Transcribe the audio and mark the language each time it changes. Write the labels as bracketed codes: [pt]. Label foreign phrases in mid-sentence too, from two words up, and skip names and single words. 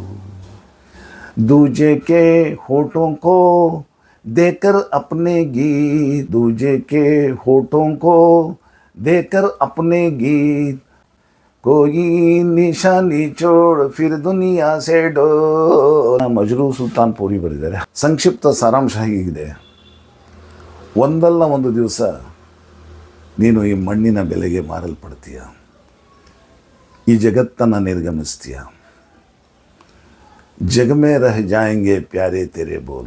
[hi] दूजे के होठों को देकर अपने गीत, दूजे के होठों को देकर अपने गीत, कोई निशानी छोड़ फिर दुनिया से डोल. [kn] ಮಜ್ರೂ ಸುಲ್ತಾನ್ ಪೂರಿ ಬರೆದಿದ್ದಾರೆ. ಸಂಕ್ಷಿಪ್ತ ಸಾರಾಂಶ ಹೀಗಿದೆ: ಒಂದಲ್ಲ ಒಂದು ದಿವಸ ನೀನು ಈ ಮಣ್ಣಿನ ಬೆಲೆಗೆ ಮಾರಲ್ಪಡ್ತೀಯ, ಈ ಜಗತ್ತನ್ನು ನಿರ್ಗಮಿಸ್ತೀಯ. [hi] जग में रह जाएंगे प्यारे तेरे बोल.